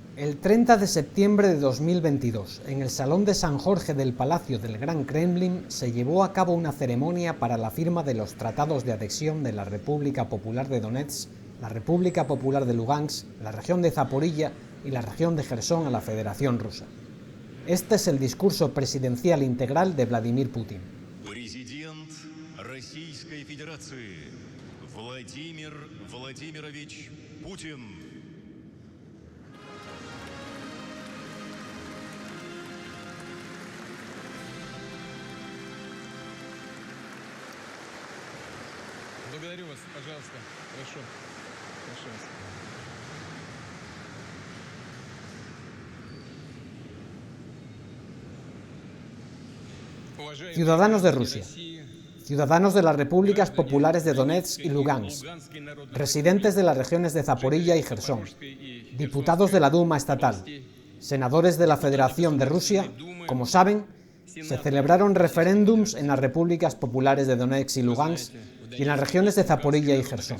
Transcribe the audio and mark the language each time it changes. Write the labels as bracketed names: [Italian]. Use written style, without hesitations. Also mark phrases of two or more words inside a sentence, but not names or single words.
[Spanish] El 30 de septiembre de 2022, en el Salón de San Jorge del Palacio del Gran Kremlin, se llevó a cabo una ceremonia para la firma de los tratados de adhesión de la República Popular de Donetsk, la República Popular de Lugansk, la región de Zaporilla y la región de Jersón a la Federación Rusa. Este es el discurso presidencial integral de Vladimir Putin. [Russian] Президент Российской Федерации Владимир Владимирович Путин. Благодарю вас, пожалуйста. Прошу. Прошу вас. [Spanish] Ciudadanos de Rusia, ciudadanos de las repúblicas populares de Donetsk y Lugansk, residentes de las regiones de Zaporilla y Jersón, diputados de la Duma estatal, senadores de la Federación de Rusia, como saben, se celebraron referéndums en las repúblicas populares de Donetsk y Lugansk y en las regiones de Zaporilla y Jersón.